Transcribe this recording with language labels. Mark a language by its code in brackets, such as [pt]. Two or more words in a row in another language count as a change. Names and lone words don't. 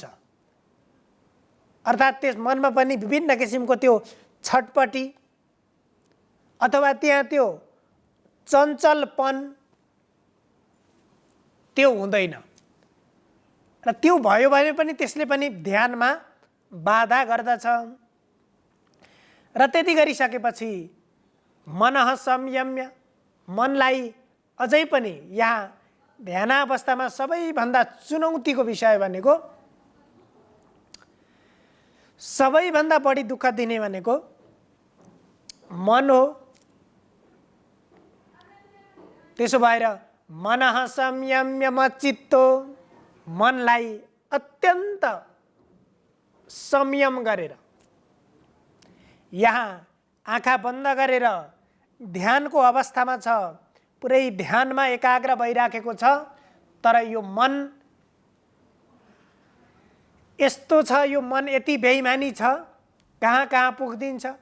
[ne] अर्थात् त्यस मनमा पनि विभिन्न किसिमको त्यो छटपटी अथवा त्यहाँ त्यो चञ्चलपन त्यो हुँदैन। र त्यो भयो भने पनि त्यसले पनि ध्यानमा बाधा गर्दछ। र त्यति गरिसकेपछि [sa] मनः संयम्य, [ne] मनलाई अझै पनि यहाँ ध्यानावस्थामा सबैभन्दा चुनौतीको विषय भनेको, सबैभन्दा बढी दुःख दिने भनेको मन हो। त्यसो भएर [sa] मनः संयम्य मच्चित्तो, [ne] मनलाई अत्यन्त संयम गरेर, यहाँ आँखा बन्द गरेर ध्यानको अवस्थामा छ, पुरै ध्यानमा एकाग्र भइराखेको छ, तर यो मन यस्तो छ, यो मन यति बेइमानी छ, कहाँ कहाँ पुग्दिन्छ।